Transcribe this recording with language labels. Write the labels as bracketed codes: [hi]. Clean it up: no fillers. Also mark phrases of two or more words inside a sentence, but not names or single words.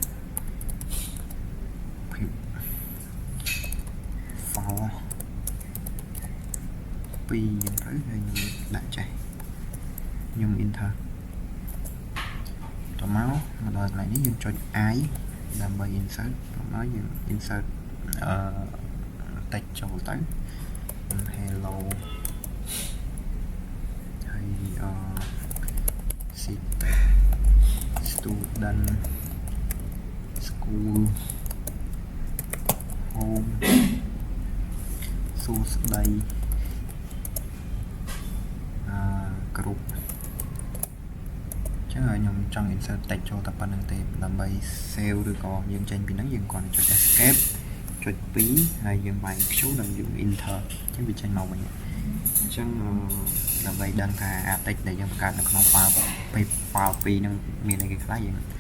[en] pip file [km] 2យ៉ាងទៅហើយខ្ញុំដាក់ចេះខ្ញុំ enter តមកដល់កន្លែងនេះយើងចុច I ដើម្បី insert តមកយើង [en] insert text [km] ចូលទៅ hello ហើយ [en] city student school home [km] សួស្តីគ្រប់ចឹងខ្ញុំចង់ [en] insert text [km] ចូលតែប៉ុណ្្នឹងទេដើម្បី save ឬក៏យើងចេញពីហ្នឹងយើងគ្រាន់តែចុច escape ចុច2ហើយយើងវាយ Q និងយើង enter ចឹងវាចេញមកវិញអញ្ចឹងដើម្បីដឹងថា text ដែលយើងបង្កើតនៅក្នុង file 2ហ្នឹងមានអីគេខ្លះយើង